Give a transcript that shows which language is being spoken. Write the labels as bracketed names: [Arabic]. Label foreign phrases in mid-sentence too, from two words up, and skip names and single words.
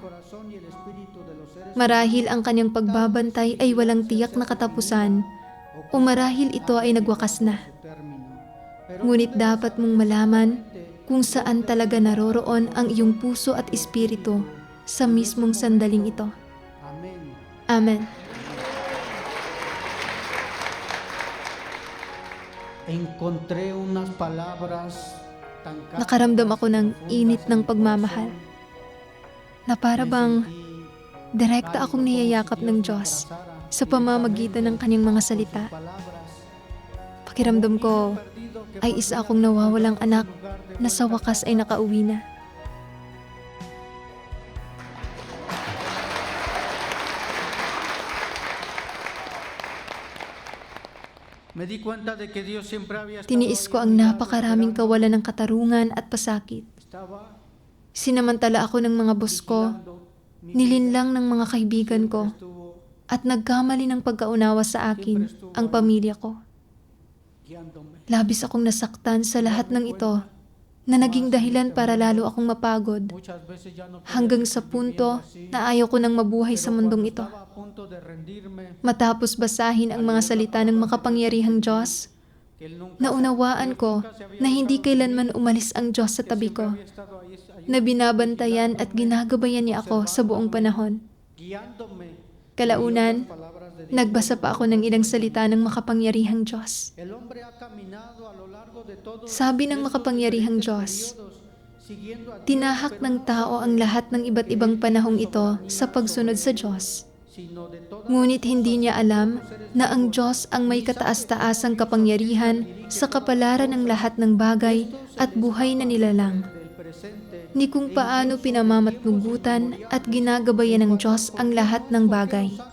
[Filipino] Marahil ang kanyang pagbabantay ay walang tiyak na katapusan, o marahil ito ay nagwakas na. Ngunit dapat mong malaman kung saan talaga naroroon ang iyong puso at espiritu sa mismong sandaling ito. Amen. [Spanish] Encontré unas palabras tan [Filipino] Nakaramdam ako ng init ng pagmamahal, na para bang direkta akong niyayakap ng Diyos sa pamamagitan ng kanyang mga salita. Pakiramdam ko ay isa akong nawawalang anak na sa wakas ay nakauwi na. [Spanish] Me di cuenta de que Dios siempre había estado [Filipino] Tiniis ko ang napakaraming kawalan ng katarungan at pasakit. [Spanish] estaba [Filipino] Sinamantala ako ng mga boss ko, nilinlang ng mga kaibigan ko, at nagkamali ng pagkaunawa sa akin ang pamilya ko. [Spanish] guiándome. [Filipino] Labis akong nasaktan sa lahat ng ito na naging dahilan para lalo akong mapagod, [Spanish] Muchas veces ya no [Filipino] hanggang sa punto na ayaw ko nang mabuhay sa mundong ito. [Spanish] estaba a punto de rendirme, [Filipino] Matapos basahin ang mga salita ng makapangyarihang Diyos, [Spanish] que Él nunca [Filipino] naunawaan ko na hindi kailanman umalis ang Diyos sa tabi ko, [Spanish] había estado ahí [Filipino] na binabantayan at ginagabayan niya ako sa buong panahon. [Spanish] guiándome. [Filipino] Kalaunan, [Spanish] Palabras de Dios. [Filipino] nagbasa pa ako ng ilang salita ng makapangyarihang Diyos. [Spanish] El hombre ha caminado a lo largo de todos [Filipino] Sabi ng makapangyarihang Diyos, tinahak ng tao ang lahat ng iba't ibang panahong ito sa pagsunod sa Diyos. Ngunit hindi niya alam na ang Diyos ang may kataas-taasang kapangyarihan sa kapalaran ng lahat ng bagay at buhay na nilalang, ni kung paano pinamamatnugutan at ginagabayan ng Diyos ang lahat ng bagay.